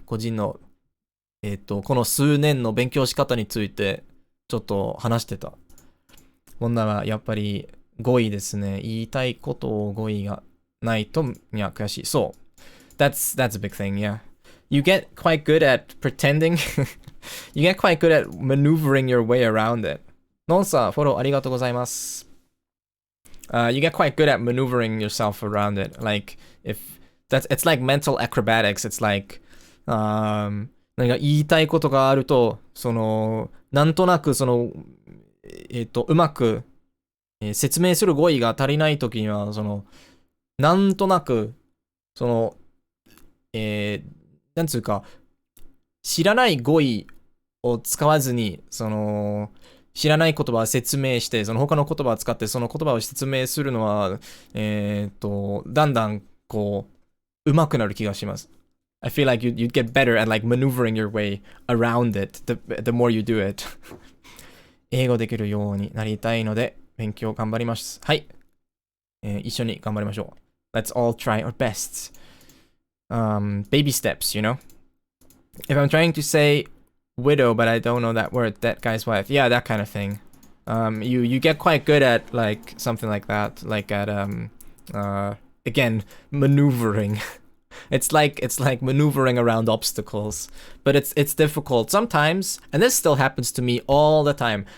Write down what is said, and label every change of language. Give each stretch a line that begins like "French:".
Japanese: 個人の、この数年の勉強仕方について、ちょっと話してた。こんならやっぱり語彙ですね。言いたいことを語彙がないと、いや、悔しい。そう。
English: That's a big thing, yeah. You get quite good at pretending. You get quite good at maneuvering your way around it.
Japanese: ノンさん、フォローありがとうございます。
English: You get quite good at maneuvering yourself around it. Like, it's like mental acrobatics. It's like,
Japanese: 何か言いたいことがあると、その、なんとなくその、うまく、説明する語彙が足りないときには、その、なんとなく、その、なんつうか、知らない語彙を使わずに、その、知らない言葉を説明して、その他の言葉を使ってその言葉を説明するのは、だんだん、こう、上手くなる気がします。
English: I feel like you'd get better at like maneuvering your way around it the more you do it.
Japanese: 英語できるようになりたいので、勉強頑張ります。はい。一緒に頑張りましょう。
English: Let's all try our best. Baby steps, you know? If I'm trying to say widow, but I don't know that word, that guy's wife. Yeah, that kind of thing. You get quite good at like something like that, like at again, maneuvering. It's like maneuvering around obstacles, but it's difficult sometimes, and this still happens to me all the time.